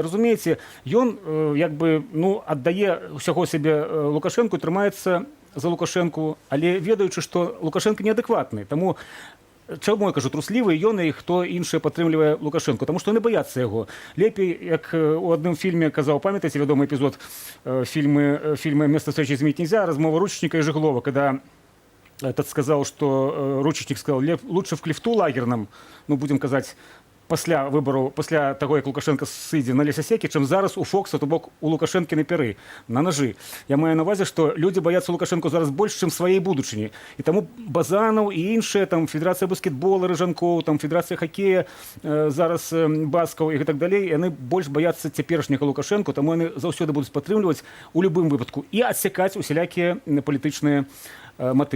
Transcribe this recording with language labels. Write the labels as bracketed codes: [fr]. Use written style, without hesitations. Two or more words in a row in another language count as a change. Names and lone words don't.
[be] Разумееце, ён як бы, ну, аддае ўсяго сябе Лукашенку, трымаецца за Лукашенку, але ведаючы, што Лукашенко неадэкватны. Таму чаму я кажу труслівы, ён і хто іншы падтрымлівае Лукашенко, таму што яны баяцца яго. Лепей, як у адным фільме казаў, памятаеце вядомы эпізод фільма «Место встречи изменить нельзя», размова Ручечника [ru] и Жиглова, когда этот сказал, что Ручечник сказал, лучше в клифту лагерном, [be] ну, будем казаць, пасля выбору, пасля того, як Лукашенко сыдзе на лесасекі, чым зараз у Фокса, то бок у Лукашэнкі на пяры, на ножы. Я маю на увазе, што людзі баяцца Лукашенко зараз больш, чым сваей будучыні. І таму Базанаў і іншыя, там, Федэрацыя баскетбола Рыжанкоў, там, Федэрацыя хакея, зараз Баскаў і так далей, яны больш баяцца цяперашняга Лукашенко, таму яны заўсёды будуць падтрымліваць у любым выпадку і адсякаць усялякія палітычныя мотывы.